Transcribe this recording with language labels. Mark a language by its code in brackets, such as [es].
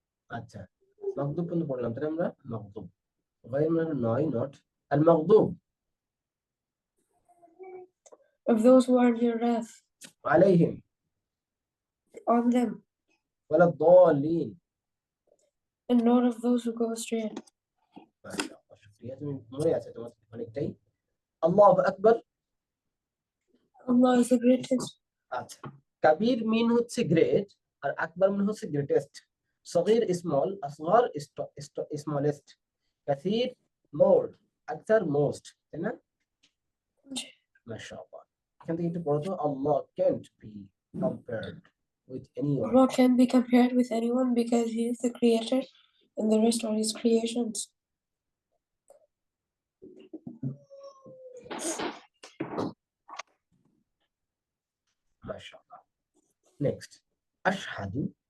[bn] আচ্ছা, মাগদুব পর্যন্ত পড়লাম, তাহলে আমরা মাগদুব, গায়র মানে নয়, not, Al মাগদুব [en] Of those who earned your wrath [ar] আলাইহিম [en] on them, [ar] ওয়ালা দাল্লিন। [en] and not of those who go astray. [bn] মাশাআল্লাহ, শুকরিয়া, তুমি মনে আছে তোমার অনেকটাই। [ar] আল্লাহু আকবার। [en] Allah is the greatest. [bn] আচ্ছা, কাবীর মিন হচ্ছে গ্রেট, আর আকবার মানে হচ্ছে গ্রেটেস্ট, সগীর স্মল, আসগর স্মলেস্ট, কাসীর মোর, আকসার মোস্ট, তাই না? মাশাআল্লাহ। এখান থেকে একটু পড়ো তো, [en] Allah can't be compared with anyone. Allah can't be compared with anyone because He is the creator and the rest are His creations. [bn] মাশাআল্লাহ। নেক্সট, আশহাদু